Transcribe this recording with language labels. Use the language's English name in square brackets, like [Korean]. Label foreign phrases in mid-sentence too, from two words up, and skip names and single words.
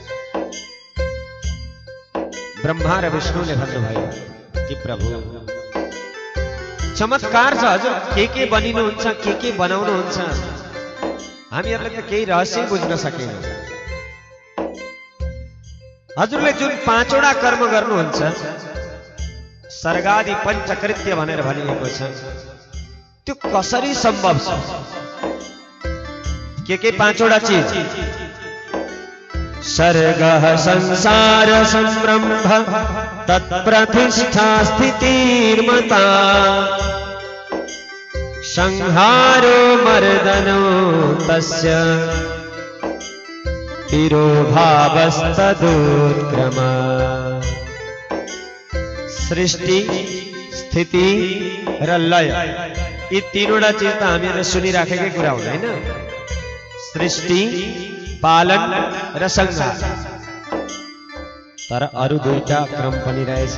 [Nepali] ब्रह्मा र विष्णुले भन्नुभयो कि प्रभु चमत्कार छ हजुर के बनिनुहुन्छ के बनाउनुहुन्छ हामीहरूले त केही रहस्य बुझ्न सकेनौं। हजुरले जुन पाँचवटा कर्म गर्नुहुन्छ सर्गादि पंचकृत्य भनेर भनिएको छ त्यो कसरी सम्भव छ? के पाँचवटा चीज? [Sanskrit] सर्गः संसार संरम्भ तत्प्रतिष्ठा स्थितिर्मता संहारो मर्दनो तस्य तिरोभावस्तदुत्क्रम। [Nepali] सृष्टि स्थिति र लय यी तीनवटा चीज त हामीहरूले सुनिराखेकै कुरा हो हैन? सृष्टि पालन र संहार। तर अरु दुईटा क्रम पनि रहेछ।